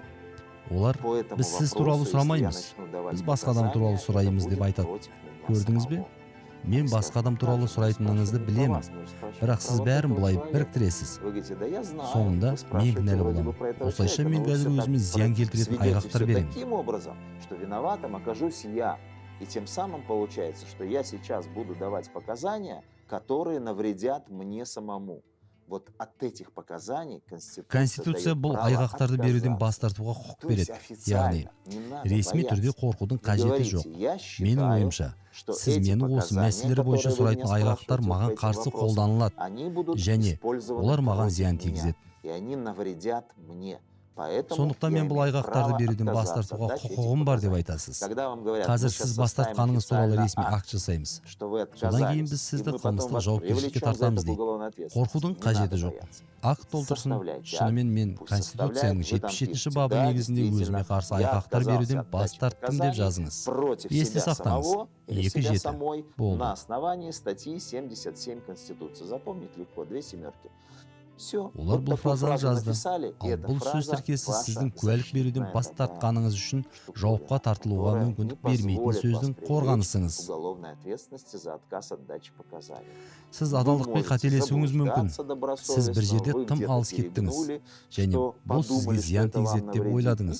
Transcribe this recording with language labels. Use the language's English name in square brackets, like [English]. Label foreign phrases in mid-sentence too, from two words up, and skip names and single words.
[Kazakh] Олар, біз сіз туралы сұрамаймыз, біз басқа адам туралы сұраймыз деп айтады. Көрдіңіз бе? Мен басқа адам туралы сұрайтыныңызды білемін, бірақ сіз бәрін бұлай біріктіресіз. Соңында мен кінәлі боламын. Осылайша мен қазір өзіме зиян келтіретін айғақтар беремін. [Russian] И тем самым получается, что я сейчас буду давать показания, которые навредят мне самому. Вот от этих показаний [Kazakh] Конституция бұл айғақтарды беруден бас тартуға құқық береді. Яғни, ресми түрде қорқудың қажеті жоқ. Менің ойымша, сіз мені осы мәселелер бойынша сұрайтын айғақтар маған қарсы қолданылады және олар маған зиян тигізеді. Сондықтан мен бұл айғақтарды беруден бас тартуға құқығым бар деп айтасыз. Қазір сіз бас тартқаныңыз туралы ресми акт жасаймыз. Содан кейін біз сізді қылмыстық жауапкершілікке тартамыз дейді. Қорқудың қажеті жоқ. Акт толтырсын. Шынымен мен Конституцияның 77-ші бабы негізінде өзіме қарсы айғақтар беруден бас тарттым деп жазыңыз. Есте сақтаңыз. 2-7 болды. [Russian] На основании статьи 77 Конституции. Запомнить легко, 2 семерки. [Kazakh] Олар бұл фразаны жазды. Ал бұл сөз тіркесі сіздің куәлік беруден бас тартқаныңыз үшін жауапқа тартылуға мүмкіндік бермейтін сөздің қорғанысыңыз. Сіз адалдықпен қателесуіңіз мүмкін. Сіз бір жерде тым алыс кеттіңіз және бұл сізге зиян тигізеді деп ойладыңыз.